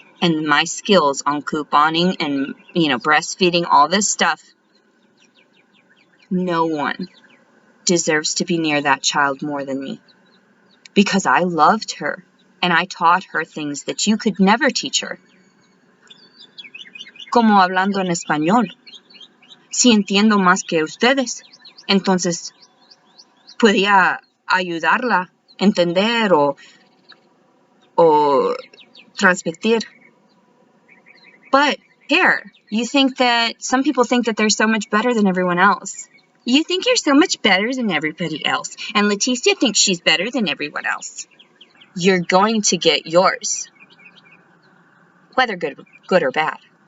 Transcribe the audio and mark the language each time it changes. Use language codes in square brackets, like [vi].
[en] and my skills on couponing and, breastfeeding, all this stuff, no one deserves to be near that child more than me. Because I loved her and I taught her things that you could never teach her. [es] Como hablando en español. Si entiendo más que ustedes, entonces podía ayudarla a entender o transmitir. [en] But here, some people think that they're so much better than everyone else. You think you're so much better than everybody else. And Leticia thinks she's better than everyone else. You're going to get yours, whether good or bad.